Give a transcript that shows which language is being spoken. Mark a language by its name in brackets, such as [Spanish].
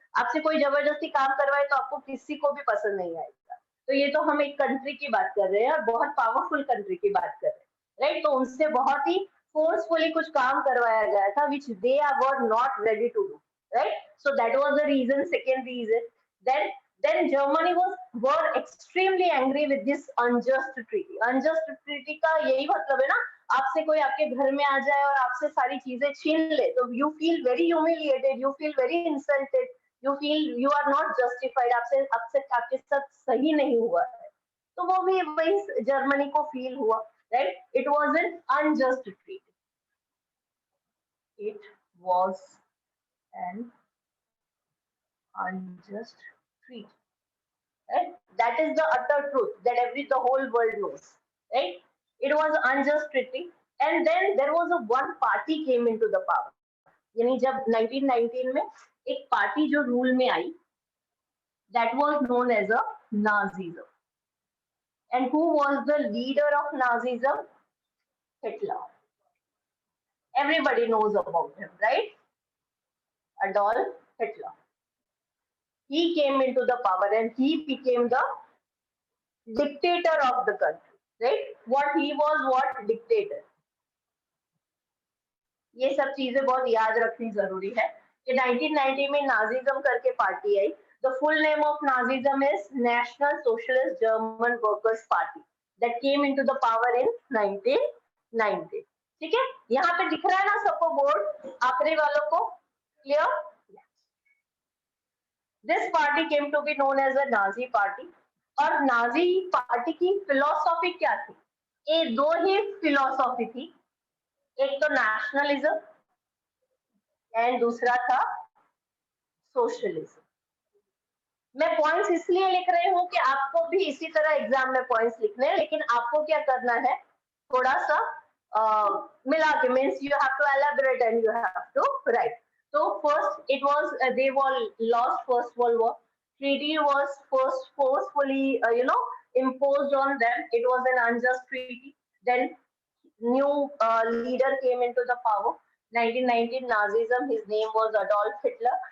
[Hindi] आपसे कोई जबरदस्ती काम करवाए तो आपको किसी को भी पसंद नहीं आएगा। तो ये तो हम एक कंट्री की बात कर रहे हैं और बहुत पावरफुल कंट्री की बात कर रहे हैं, राइट। तो उनसे बहुत ही फोर्सफुली कुछ काम करवाया गया था [English] which they were not ready to do, right? So that was the reason, second reason. Then Germany were extremely angry with this unjust treaty. [Hindi] Unjust treaty का यही मतलब है ना, आपसे कोई आपके घर में आ जाए और आपसे सारी चीजें छीन ले तो [English] you feel very humiliated, you feel very insulted, you feel you are not justified, [Hindi] आपसे आपके साथ सही नहीं हुआ है। तो वो भी वही जर्मनी को फील हुआ, right? [English] It was an unjust treaty. It was an unjust treaty, right? That is the utter truth that the whole world knows, right? It was unjust treaty, and then there was a one party came into the power. [Hindi] यानी जब 1919 में एक party जो rule में आई, [English] that was known as a Nazism. And who was the leader of Nazism? Hitler. Everybody knows about him, right? Adolf Hitler. He came into the power and he became the dictator of the country, right? What he was, what dictator. [Hindi] ये सब चीजें बहुत याद रखनी जरूरी है कि 1990 में नाजिज्म करके party I. [English] The full name of Nazism is National Socialist German Workers Party that came into the power in 1990. [Hindi] ठीक है, यहाँ पे दिख रहा है ना सबको बोर्ड, आखिरी वालों को clear? [English] This party came to be known as a Nazi party. [Hindi] और नाजी पार्टी की फिलोसॉफी क्या थी? ये दो ही फिलोसॉफी थी, एक तो नेशनलिज्म एंड दूसरा था सोशलिज्म। मैं पॉइंट्स इसलिए लिख रही हूँ कि आपको भी इसी तरह एग्जाम में पॉइंट्स लिखने हैं, लेकिन आपको क्या करना है, थोड़ा सा मिला के, [English] Means you have to elaborate and you have to write. So first it was they were lost first world war. Treaty was first forcefully imposed on them. It was an unjust treaty. Then new leader came into the power. 1919 Nazism. His name was Adolf Hitler.